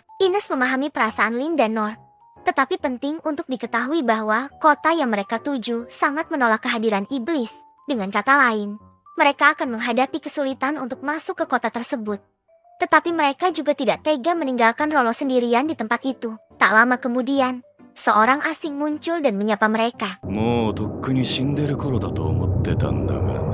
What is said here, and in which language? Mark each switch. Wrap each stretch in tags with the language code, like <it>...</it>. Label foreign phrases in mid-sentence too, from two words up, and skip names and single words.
<id>Ines memahami perasaan Lin dan Nor, tetapi penting untuk diketahui bahwa kota yang mereka tuju sangat menolak kehadiran iblis. Dengan kata lain, mereka akan menghadapi kesulitan untuk masuk ke kota tersebut. Tetapi mereka juga tidak tega meninggalkan Rolo sendirian di tempat itu. Tak lama kemudian, seorang asing muncul dan menyapa mereka.</id> <ja>もうとっくに死んでる頃だと思ってたんだが</ja>